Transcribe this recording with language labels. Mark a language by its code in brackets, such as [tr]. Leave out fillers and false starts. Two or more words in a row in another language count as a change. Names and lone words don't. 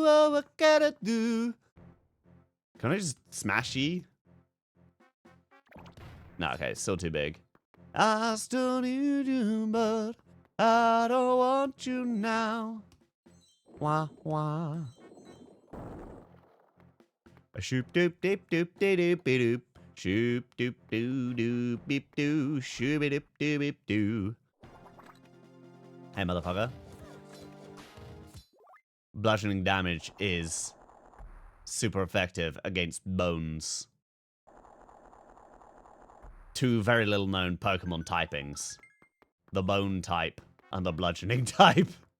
[en] Oh, what can I do? Can I just smash ye? No, okay, it's still too big. I still need you, but I don't want you now. Wah, wah. A shoop doop doop doop doop doop. Shoop doop doo doo beep doo. Shooby doop doo beep doo. Hey, motherfucker. Bludgeoning damage is super effective against bones. Two very little known Pokemon typings. The bone type and the bludgeoning type.